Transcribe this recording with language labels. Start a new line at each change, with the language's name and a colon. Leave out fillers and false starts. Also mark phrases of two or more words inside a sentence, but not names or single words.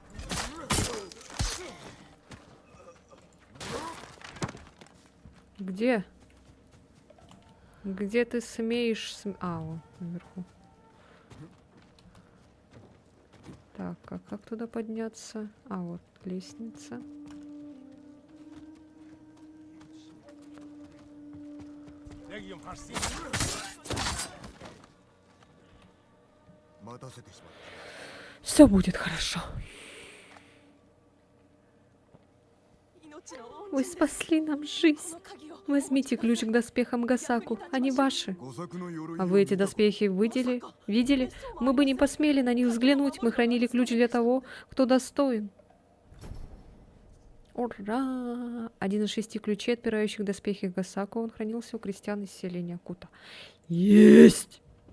Russian: Где? Где ты смеешь... А, вон, наверху. Так, а как туда подняться? А, вот лестница. Яг юм харсан.
Japanese: 待たせてしまっ
Russian: Все будет хорошо.
Japanese: 命の恩
Russian: Вы
Japanese: 人です。
Russian: спасли нам жизнь.
Japanese: この鍵を
Russian: Возьмите ключ к доспехам Гасаку. Они ваши.
Japanese: た五作の鎧
Russian: А
Japanese: を
Russian: вы эти
Japanese: 見たか
Russian: доспехи видели? Мы бы не посмели на них взглянуть. Мы хранили ключ для того, кто достоин. Ура! Один из 6 ключей, отпирающих доспехи Гасаку, он хранился у крестьян из селения Кута. Есть!